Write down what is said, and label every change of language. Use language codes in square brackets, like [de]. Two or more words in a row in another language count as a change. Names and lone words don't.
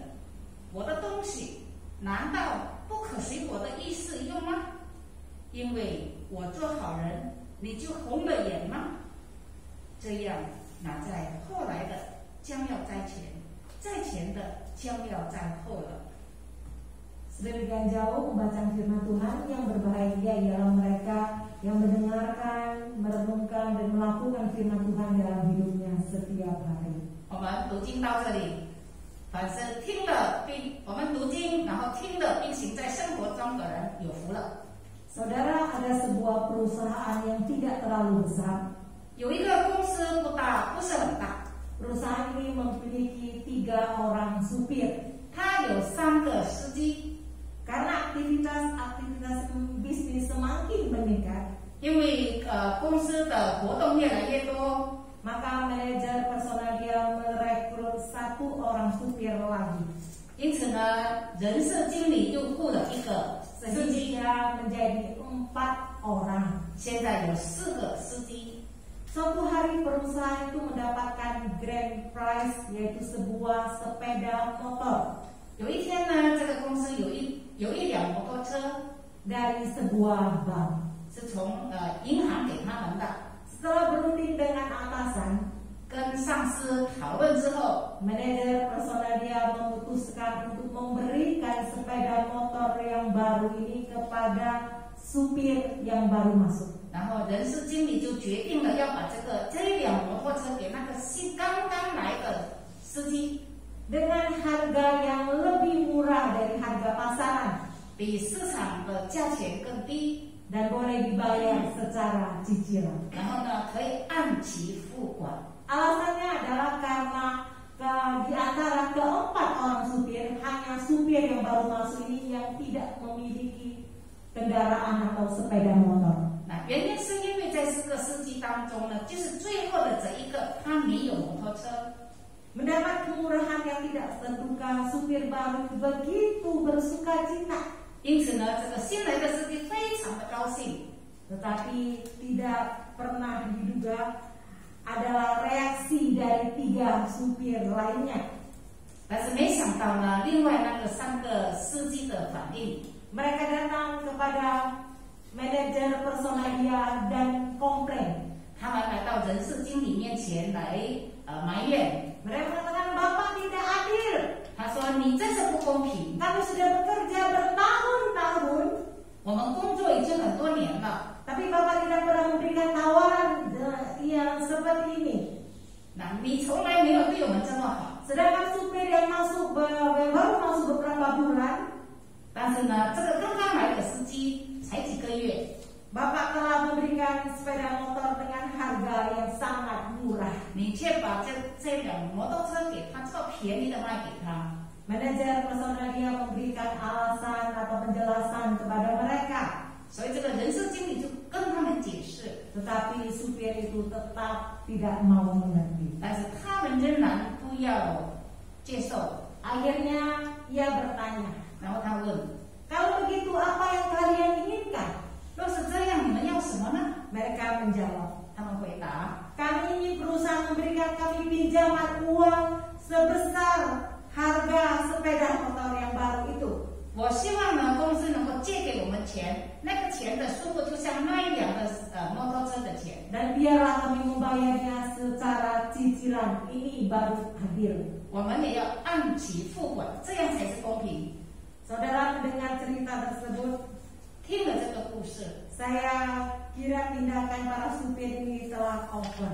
[zh] 我的东西难道不可随我的意思用吗？因为我做好人，你就红了眼吗？这样，那在后来的将要在前，在前的将要在后了。” [id] Sedemikian jauh pembacaan firman Tuhan, yang berbahagia ialah mereka yang mendengarkan, merenungkan, dan melakukan firman Tuhan dalam hidupnya setiap hari. [zh] 我们读经到这里，凡是听了并我们读经，然后听了并行在生活中的人有福了。 [id] Saudara, ada sebuah perusahaan yang tidak terlalu besar. [zh] 有一个公司不大，不是很大， [id] Perusahaan ini memiliki 3 orang supir. [zh] 它有3个司机。 [id] Karena aktivitas bisnis semakin meningkat, [zh] 因为公司的活动越来越多， [id] maka manajer personal dia merekrut 1 orang supir lagi. [zh] 因此呢，人事经理又雇了1个司机， [id] Sehingga menjadi 4 orang. [zh] 现在有4个司机。 [id] Suatu hari perusahaan itu mendapatkan [en] grand prize, [id] yaitu sebuah sepeda motor [zh] 有一天呢，这个公司有一辆摩托车 [id] dari sebuah bank. [zh] 是从银行给他们的。 [id] Setelah berunding dengan atasan, [zh] 跟上司讨论之后， [id] manajer personal dia memutuskan untuk memberikan sepeda motor yang baru ini kepada supir yang baru masuk. [zh] 然后人事经理就决定了要把这一辆摩托车给那个刚刚来的司机， [id] dengan harga yang lebih murah dari harga pasaran [zh] 比市场的价钱更低， [id] dan boleh dibayar secara cicilan. [zh] 然后呢可以按期付款。 [id] Alasannya adalah karena di antara keempat orang supir, hanya supir yang baru masuk ini yang tidak memiliki kendaraan atau sepeda motor. [zh] 那原因是因为在4个司机当中呢，就是最后的这一个他没有摩托车。 [id] Mendapat kemurahan yang tidak terduga, supir baru begitu bersuka cita. [zh] 因此呢，这个新来的司机非常的高兴， [id] Tetapi tidak pernah diduga adalah reaksi dari 3 supir lainnya. [zh] 但是没想到呢，另外那个3个司机的反应， [id] Mereka datang kepada manajer personal dia dan komplain. [zh] 他们来到人事经理面前来埋怨。 [id] Mereka mengatakan, Bapak tidak adil. [zh] 他说：“你这是不公平， [id] Kami sudah bekerja bertahun-tahun, [zh] 我们工作已经很多年了， [id] tapi Bapak tidak pernah memberikan tawaran yang seperti ini. [zh] 那你从来没有对我们这么好。 [id] Sedangkan supir yang baru masuk beberapa bulan, [zh] 但是呢，这个刚刚来的司机才几个月， [id] Bapak telah memberikan sepeda motor dengan harga yang sangat murah. [zh] 你却把这辆摩托车给他这么便宜的卖给他。” [id] Manajer personal dia memberikan alasan atau penjelasan kepada mereka. [zh] 所以这个人事经理就跟他们解释， [id] Tetapi supir itu tetap tidak mau mengerti. [zh] 但是他们仍然不要接受。 [id] Akhirnya ia bertanya, [zh] 然后他问 [id] kalau begitu apa yang kalian inginkan?：“ [zh] 若是这样，你们要什么呢 [id] Mereka menjawab,？” [zh] 他们回答 [id] kami ini berusaha memberikan kami pinjaman uang sebesar harga sepeda motor yang baru itu.：“ [zh] 我希望呢，公司能够借给我们钱，那个钱的数目就像那一辆的摩托车的钱。 [id] Dan biarlah kami membayarnya secara cicilan. Ini baru adil. [zh] 我们也要按期付款，这样才是公平。” [id] Saudara mendengar cerita tersebut, [zh] 听了这个故事， [id] saya kira tindakan para supir ini telah over.